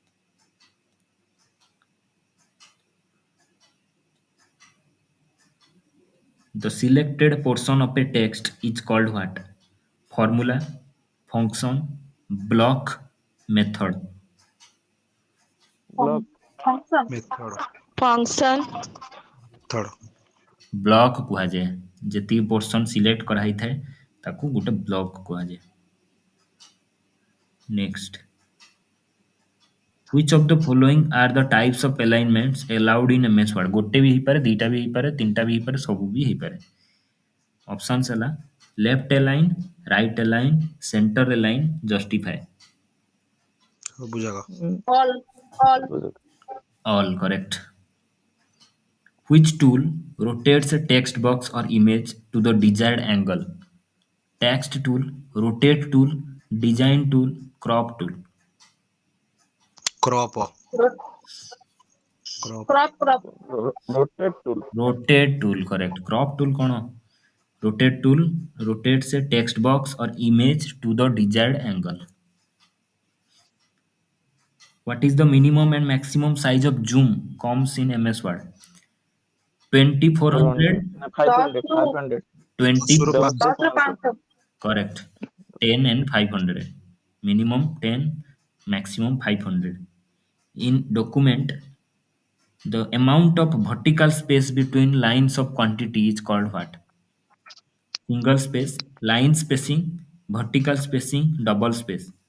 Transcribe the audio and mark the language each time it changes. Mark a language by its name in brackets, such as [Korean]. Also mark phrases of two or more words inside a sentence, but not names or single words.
[English] The selected portion of a text is called what? Formula, function, block, method. ब्लॉक Function. Method. function, third, [Odia] ବ୍ଲକ୍ କୁହାଯାଏ ଯେତିକି ପୋର୍ସନ୍ ସିଲେକ୍ଟ କରାହେଇଥାଏ ତାକୁ ଗୋଟେ ବ୍ଲକ୍ କୁହାଯାଏ। [English] ନେକ୍ସଟ, which of the following are the types of alignments allowed in MS Word? [Odia] ଗୋଟେ ବି ହେଇପାରେ, ଦୁଇଟା ବି ହେଇପାରେ, ତିନିଟା ବି ହେଇପାରେ, ସବୁ ବି ହେଇପାରେ। [English] ଅପସନ୍ସ ହେଲା ଲେଫ୍ଟ align, right align, center align, justify। [Odia] ସବୁ ଜାଗା, [English] All. All. All correct। Which tool rotates a text box or image to the desired angle? Text tool, rotate tool, design tool, crop tool। crop, Rot- crop, crop. rotate tool, Rotate tool correct। crop tool कौन? Rotate tool rotates a text box or image to the desired angle। What is the minimum and maximum size of zoom comes in MS Word? 500 2400, ନା Dot 500 through. 500 20, [Odia] ଦଶରୁ 10 ରୁ ପାଞ୍ଚ, Dot ରୁ 500 500। [English] correct। 10 and 500, minimum 10, maximum 500। In document, the amount of vertical space between lines of quantity is called what? Single space, line spacing, vertical spacing, double space।